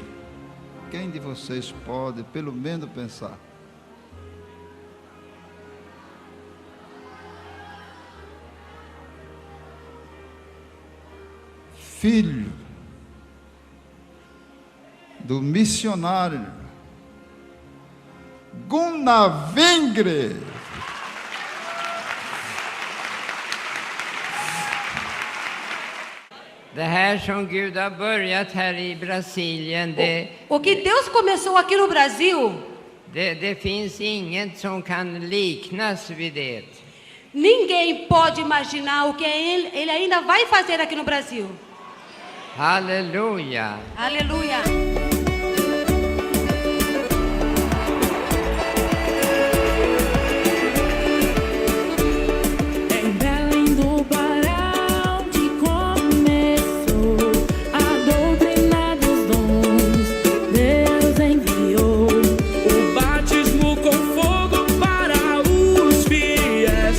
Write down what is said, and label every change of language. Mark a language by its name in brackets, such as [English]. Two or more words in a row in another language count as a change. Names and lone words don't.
[Portuguese] Quem de vocês pode, pelo menos, pensar? Filho do missionário Gunnar Wingre. [Swedish] Det här som Gud har börjat här i Brasilien, [Portuguese] O que Deus começou aqui no Brasil, [Swedish] det finns inget som kan liknas vid det. [Portuguese] ninguém pode imaginar o que ele ainda vai fazer aqui no Brasil. [Swedish] Halleluja! [Portuguese] Aleluia! Em Belém do Pará, onde começou a doutrina dos dons, Deus enviou o batismo com fogo para os fiéis.